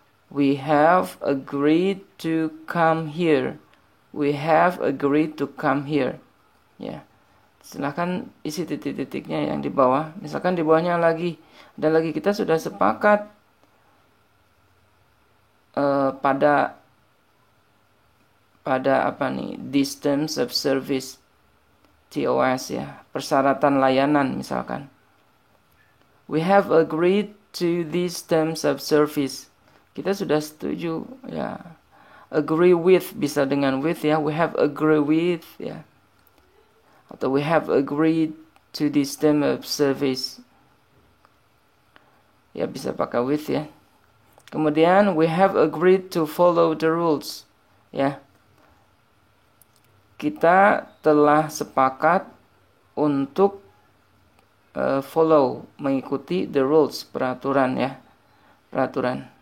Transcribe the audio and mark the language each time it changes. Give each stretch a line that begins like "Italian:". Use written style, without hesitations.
English: We have agreed to come here. We have agreed to come here.
Indonesian: Ya. Silahkan isi titik-titiknya yang di bawah. Misalkan di bawahnya lagi, ada lagi kita sudah sepakat pada apa nih?
English: These terms of service. TOS ya.
Indonesian: Persyaratan layanan misalkan.
English: We have agreed to these terms of service.
Indonesian: Kita sudah setuju ya. Agree with bisa dengan with ya.
English: We have agree with ya. Atau we have agreed to this term of service.
Indonesian: Ya bisa pakai with ya. Kemudian
English: we have agreed to follow the rules.
Indonesian: Ya. Kita telah sepakat untuk follow, mengikuti
English: the rules,
Indonesian: peraturan ya. Peraturan.